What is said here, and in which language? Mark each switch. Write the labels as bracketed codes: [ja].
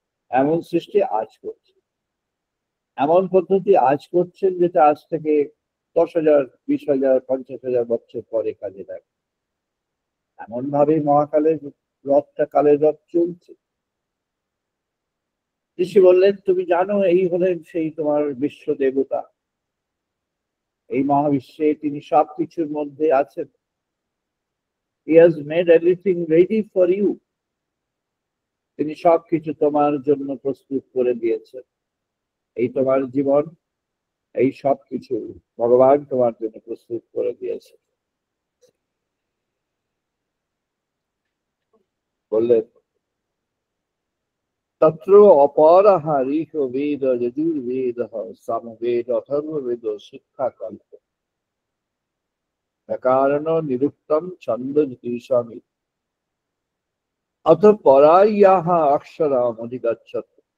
[bn] এমন সৃষ্টি আজ করছে, এমন পদ্ধতি আজ করছেন যেটা আজ থেকে 10,000, 20,000, 50,000 বছর পরে কাজে লাগে। এমন ভাবে মহাকালের কালের রথ চলছে। ঋষি বললেন, তুমি জানো এই হলেন সেই তোমার বিশ্ব দেবতা, এই মহাবিশ্বে তিনি সবকিছুর মধ্যে আছেন। [en] He has made everything ready for you. [bn] তিনি সবকিছু তোমার জন্য প্রস্তুত করে দিয়েছেন। এই তোমার জীবন, এই সবকিছু ভগবান তোমার জন্য প্রস্তুত করে দিয়েছে। [sa] বললেন, তত্র অপরাহারিহ বেদ যজুর্বেদ সামবেদ অথর্ববেদ শিক্ষা কল্প ব্যাকরণ নিরুক্তম ছন্দ জ্যোতিষামি অথ পরায়াহ অক্ষরাম অধিগচ্ছত